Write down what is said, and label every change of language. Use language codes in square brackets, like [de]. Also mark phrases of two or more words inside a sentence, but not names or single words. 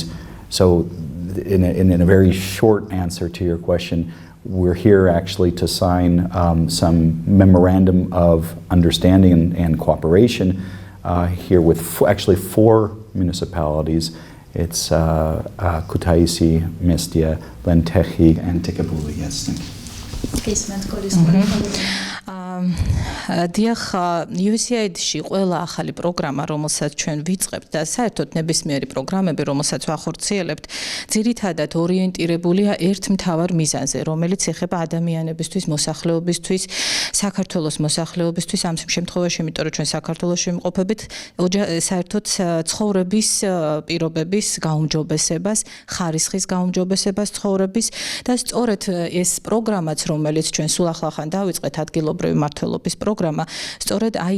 [en] So, in a very short answer to your question, we're here actually to sign some memorandum of understanding and cooperation here with actually 4 municipalities. It's Kutaisi, Mestia, Lentechi, and Tikapuli. Yes, thank you. [ka] დიახ, USAID-ში ყველა ახალი პროგრამა, რომელსაც ჩვენ ვიწყებთ და საერთოდ ნებისმიერი პროგრამები, რომელსაც ვახორციელებთ, ძირითადად ორიენტირებულია ერთ მთავარ მიზანზე, რომელიც ეხება ადამიანებისთვის, მოსახლეობისთვის, საქართველოს მოსახლეობისთვის, ამ შემთხვევაში, იმიტომ რომ ჩვენ საქართველოში ვიმყოფებით, საერთოდ ცხოვრების პირობების გაუმჯობესებას, ხარისხის გაუმჯობესებას ცხოვრების და სწორედ ეს პროგრამაც, რომელიც ჩვენ სულ ახლა დავიწყეთ ადგილობრივი მმართველობის პროგრამა, პროგრამა სწორედ აი